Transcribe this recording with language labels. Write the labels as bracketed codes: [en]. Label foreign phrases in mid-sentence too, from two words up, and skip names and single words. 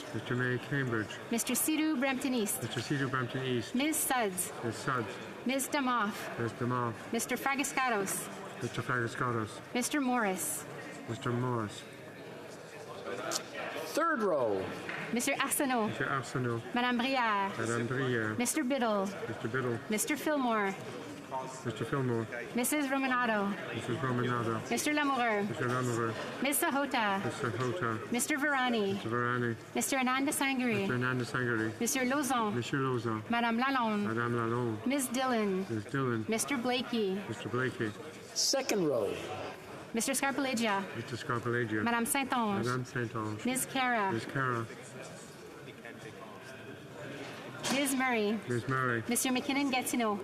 [en] Mr. Sidhu Brampton East. Ms. Suds. Ms. Damoff. Mr. Fragiscatos. Mr. Morris. Third row. Mr. Arsenault. Madame Brière. Mr. Biddle. Mr. Fillmore. Mrs. Romanado. Mr. Lamoureux. Ms. Sahota. Mr. Virani. Mr. Ananda Sangari. Mr. Lauzon. Madame Lalonde. Ms. Dillon. Mr. Blakey. Second row. Mr. Scarpellegia. Madame Saint-Onge. Ms. Cara. Ms. Murray. Mr. McKinnon-Gatineau.